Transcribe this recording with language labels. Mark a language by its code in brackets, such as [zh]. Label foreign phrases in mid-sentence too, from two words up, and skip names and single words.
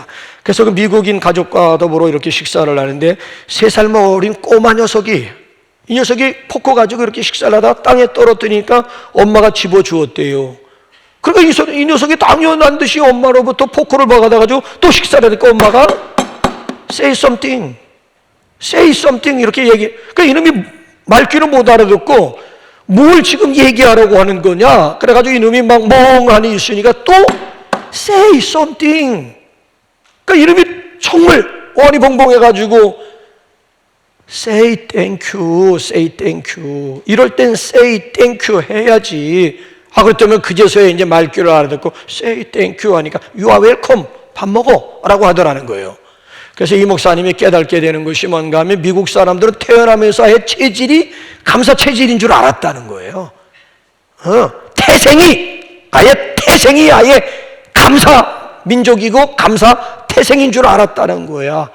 [ko] 그래서 그 미국인 가족과 더불어 이렇게 식사를 하는데 3살 어린 꼬마 녀석이, 이 녀석이 포크 가지고 이렇게 식사를 하다가 땅에 떨어뜨리니까 엄마가 집어주었대요. 그러니까 이 녀석이 당연한 듯이 엄마로부터 포크를 받아가지고 또 식사를 하니까 엄마가 [en] say something, say something [ko] 이렇게 그러니까 이놈이 말귀를 못 알아듣고 뭘 지금 얘기하라고 하는 거냐? 그래가지고 이놈이 막 멍하니 있으니까 또 [en] say something. [ko] 그러니까 이놈이 정말 어안이 벙벙해가지고 [en] say thank you, say thank you. [ko] 이럴 땐 [en] say thank you [ko] 해야지. 그렇다면 그제서야 이제 말귀를 알아듣고 [en] say thank you [ko] 하니까 [en] you are welcome, [ko] 밥 먹어 라고 하더라는 거예요. 그래서 이 목사님이 깨닫게 되는 것이 뭔가 하면 미국 사람들은 태어나면서 아예 체질이 감사 체질인 줄 알았다는 거예요. 태생이 아예 감사 민족이고 감사 태생인 줄 알았다는 거야.